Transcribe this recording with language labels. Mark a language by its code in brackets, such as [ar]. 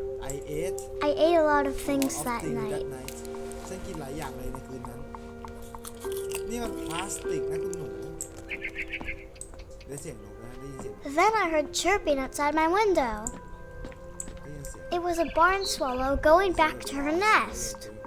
[en] I ate a lot of things that night. [th] ฉันกินหลายอย่างเลยในคืนนั้นนี่มันพลาสติกนะคุณหนูได้เสียงนกนะได้ยินเสียง [en] Then I heard chirping outside my window. It was a barn swallow going back to her nest.